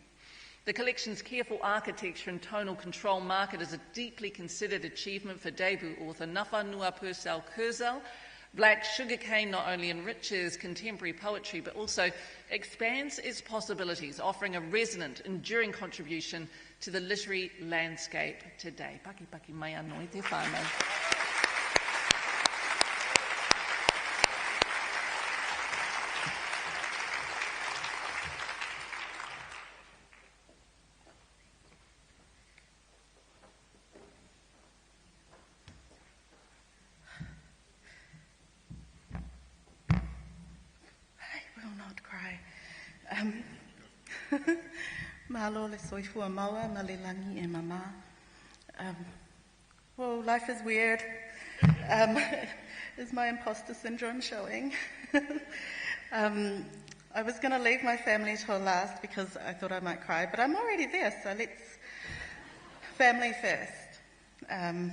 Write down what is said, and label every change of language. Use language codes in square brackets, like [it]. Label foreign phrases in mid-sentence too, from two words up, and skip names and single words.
[en] The collection's careful architecture and tonal control mark it as a deeply considered achievement for debut author Nafanua Purcell Kurzel. Black Sugarcane not only enriches contemporary poetry but also expands its possibilities, offering a resonant, enduring contribution to the literary landscape today. [mi] Paki paki mai anō i te whānau. [sm] Mahalo le soifua maua, ma le langi e mama. [en] Well, life is weird. Is my imposter syndrome showing? I was going to leave my family till last because I thought I might cry, but I'm already there, so let's family first.